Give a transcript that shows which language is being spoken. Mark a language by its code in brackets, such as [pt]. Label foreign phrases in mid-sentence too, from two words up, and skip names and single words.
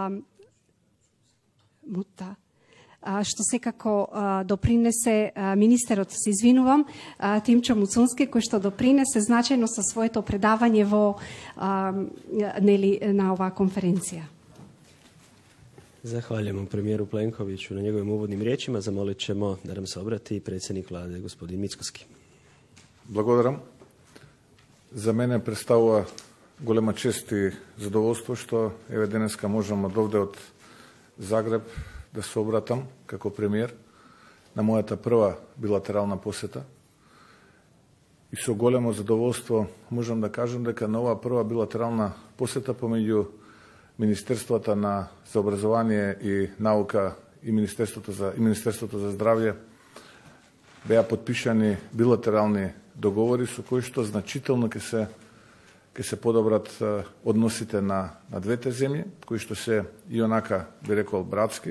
[mk] што секако допринесе министерот, се извинувам, Тимчо Муцунски, кој што допринесе значајно со своето предавање во на оваа конференција. [hr] Zahvaljujemo premijeru Plenkoviću na njegovim uvodnim riječima. Zamolit ćemo da nam se obrati predsjednik vlade, gospodin Mickoski. [mk] Благодарам. За мене представува голема чест и задоволство што еве денеска можам од овде од Загреб да се обратам како премиер на мојата прва билатерална посета. И со големо задоволство можам да кажам дека на оваа прва билатерална посета помеѓу Министерството за образование и наука и Министерството за здравје беа подпишани билатерални договори со кои што значително ќе се подобрат односите на двете земји, кои што се и онака би рекол братски.